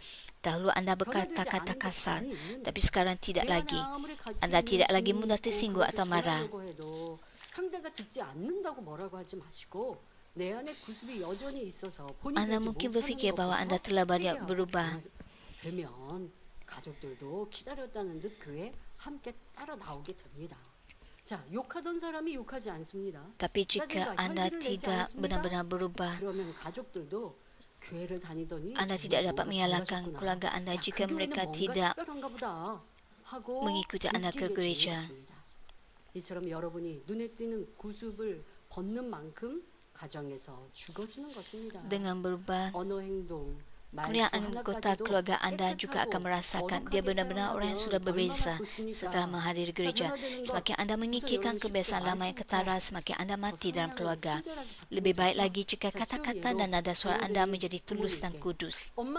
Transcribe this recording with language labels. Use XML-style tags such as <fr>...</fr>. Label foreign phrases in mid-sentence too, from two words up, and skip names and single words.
<ms>Dahulu anda berkata-kata kasar, tapi sekarang tidak lagi. Anda tidak lagi mudah tersinggung atau marah. Anda mungkin berfikir bahawa anda telah banyak berubah.</ms> <ko>가족들도 기다렸다는 듯 그에 함께 따라 나오게 됩니다. 자, 욕하던 사람이 욕하지 않습니다.</ko> <ms>Tapi jika anda tidak benar-benar berubah,</ms> <ko>그러면 가족들도 교회를 다니더니</ko> <ms>anda tidak dapat menyalahkan keluarga anda jika mereka tidak mengikuti anda ke gereja.</ms> <ko>이처럼 여러분이 눈에 띄는 구습을 벗는 만큼 가정에서 죽어지는 것입니다.</ko> <ms>Dengan berubah,</ms> <ko>언어 행동</ko> <ms>kemudian anggota keluarga anda juga akan merasakan dia benar-benar orang yang sudah berbeza setelah menghadiri gereja. Semakin anda mengikirkan kebiasaan lama yang ketara, semakin anda mati dalam keluarga. Lebih baik lagi jika kata-kata dan nada suara anda menjadi tulus dan kudus.</ms>